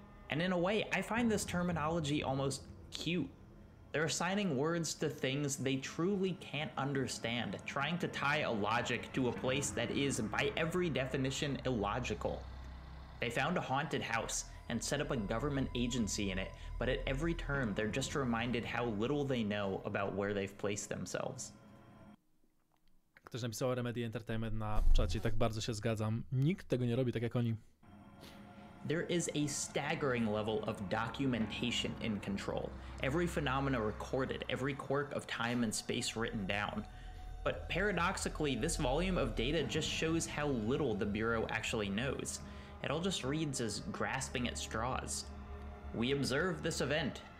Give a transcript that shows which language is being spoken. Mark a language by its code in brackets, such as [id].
[en] And in a way, I find this terminology almost cute. They're assigning words to things they truly can't understand, trying to tie a logic to a place that is, by every definition, illogical. They found a haunted house and set up a government agency in it, but at every turn they're just reminded how little they know about where they've placed themselves. [pl] Ktoś napisał Remedy Entertainment na czacie, tak bardzo się zgadzam. Nikt tego nie robi tak jak oni. [en] There is a staggering level of documentation in Control. Every phenomena recorded, every quirk of time and space written down. But paradoxically, this volume of data just shows how little the Bureau actually knows. It all just reads as grasping at straws. We observed this event.